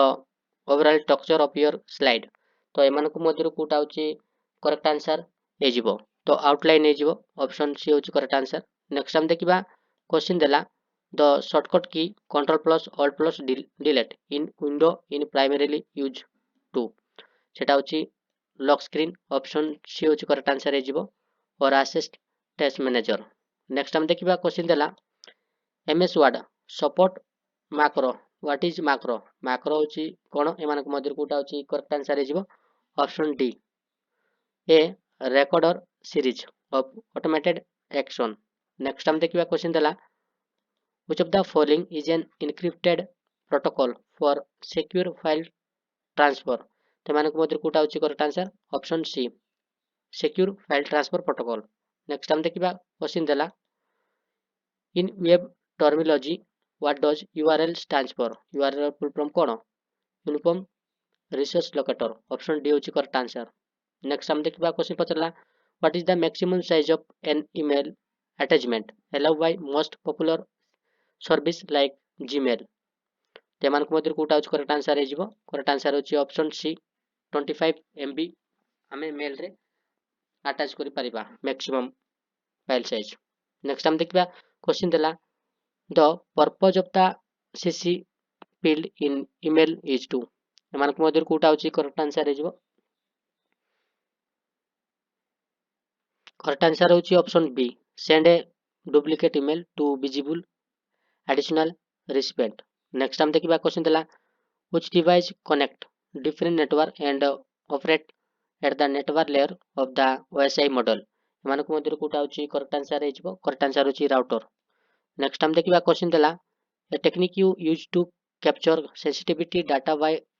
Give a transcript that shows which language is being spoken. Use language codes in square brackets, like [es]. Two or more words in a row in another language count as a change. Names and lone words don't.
[en] overall structure of your slide [or] ତ ଏମାନଙ୍କ ମଧ୍ୟରୁ କୋଉଟା ହେଉଛି [en] correct answer [or] ହେଇଯିବ ତ [en] outline ହେଇଯିବ option C ହେଉଛି correct answer next [or] ଆମେ ଦେଖିବା [en] question ଦେଲା the shortcut key control plus alt plus delete in window in primarily use to [or] ସେଟା ହେଉଛି [en] lock screen option C ହେଉଛି correct answer ହେଇଯିବ or assist test manager next [or] ଆମେ ଦେଖିବା [en] question ଦେଲା MS Word support macro what is macro [or] ହେଉଛି କ'ଣ ଏମାନଙ୍କ ମଧ୍ୟରୁ କୋଉଟା ହେଉଛି [en] correct answer ହେଇଯିବ option D a recorder series of automated action next [or] ଆମେ ଦେଖିବା [en] question ଦେଲା which of the following is an encrypted protocol for secure file transfer [or] ସେମାନଙ୍କ ମଧ୍ୟରୁ କୋଉଟା ହେଉଛି [en] correct answer option C secure file transfer protocol next [or] ଆମେ ଦେଖିବା [en] question ଦେଲା in web terminology what does URL stands for URL full form କ'ଣ uniform resource locator option D ହେଉଛି correct answer next [or] ଆମେ ଦେଖିବା [en] question ପଚାରିଲା what is the maximum size of an email attachment allowed by most popular service like Gmail [or] ସେମାନଙ୍କ ମଧ୍ୟରୁ କୋଉଟା ହେଉଛି [en] correct answer ହେଇଯିବ correct answer ହେଉଛି option C 25 MB ଆମେ mailରେ attach କରିପାରିବା maximum file size next [or] ଆମେ ଦେଖିବା [en] question ଦେଲା the purpose of the CC field in email is to [or] ଏମାନଙ୍କ ମଧ୍ୟରୁ କୋଉଟା ହେଉଛି [en] correct answer ହେଇଯିବ correct answer ହେଉଛି option B send a duplicate email to visible additional recipient next [or] ଆମେ ଦେଖିବା [en] question ଦେଲା which device connect different network and operate at the network layer of the OSI model [or] ଏମାନଙ୍କ ମଧ୍ୟରୁ କୋଉଟା ହେଉଛି [en] correct answer ହେଇଯିବ correct answer ହେଉଛି router next [or] ଆମେ ଦେଖିବା [en] question ଦେଲା a technique you use to capture sensitivity data by